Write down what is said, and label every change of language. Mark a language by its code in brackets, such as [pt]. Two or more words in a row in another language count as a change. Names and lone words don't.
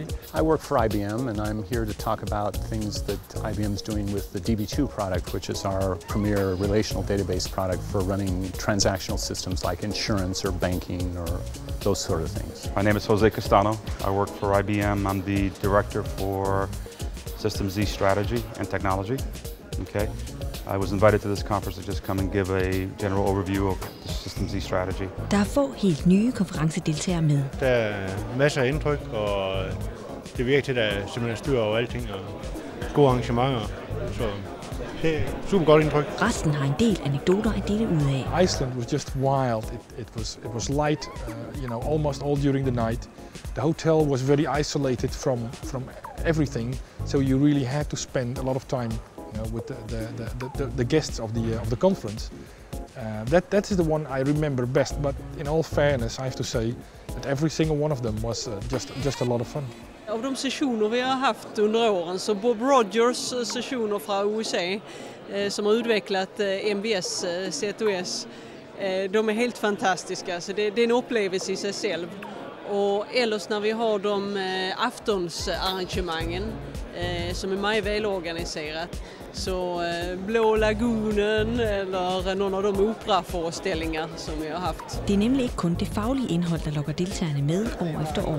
[en] I work for IBM, and I'm here to talk about things that IBM is doing with the DB2 product, which is our premier relational database product for running transactional systems like insurance or banking or those sort of things. My name is Jose Castano. I work for IBM. I'm the director for System Z strategy and technology. Okay. I was invited to this conference to just come and give a general overview of the System Z strategy. [da] Der er få helt nye konferencedeltagere med. Der er masser af indtryk, og det virker til, at der simpelthen styr over alting og gode arrangementer. Så det er super godt indtryk. Resten har en del anekdoter at dele ud af. [en] Iceland was just wild. It was light, almost all during the night. The hotel was very isolated from everything, so you really had to spend a lot of time with the guests of the conference. That is the one I remember best, but in all fairness I have to say that every single one of them was just a lot of fun. [sv] Av de sessioner vi har haft under åren, så Bob Rogers sessioner fra USA som har utvecklat MVS CTOS, de är helt fantastiska, så det är en upplevelse i sig själv. Och ellers när vi har de aftonsarrangemangen som är meget välorganiserat, så Blå Lagunen eller någon av de operaföreställningar som vi har haft. [da] Det er nemlig ikke kun det faglige indhold, der lokker deltagerne med år efter år.